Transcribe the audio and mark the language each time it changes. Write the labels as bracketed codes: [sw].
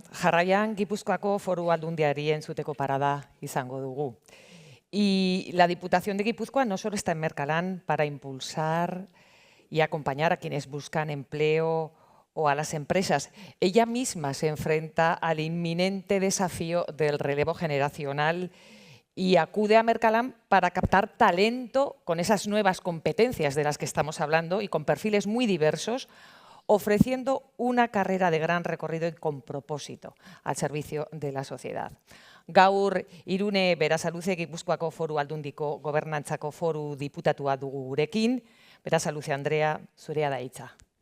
[eu] Jarraian, Gipuzkoako Foru Aldundiari entzuteko parada izango dugu. [es] Y la Diputación de Guipúzcoa no solo está en Mercalán para impulsar y acompañar a quienes buscan empleo o a las empresas. Ella misma se enfrenta al inminente desafío del relevo generacional y acude a Mercalán para captar talento con esas nuevas competencias de las que estamos hablando y con perfiles muy diversos, ofreciendo una carrera de gran recorrido y con propósito al servicio de la sociedad. [eu] Gaur, Irune Berasaluze Gipuzkoako Foru Aldundiko Gobernantzako Foru Diputatua dugu gurekin. Berasaluze Andrea, zurea da hitza.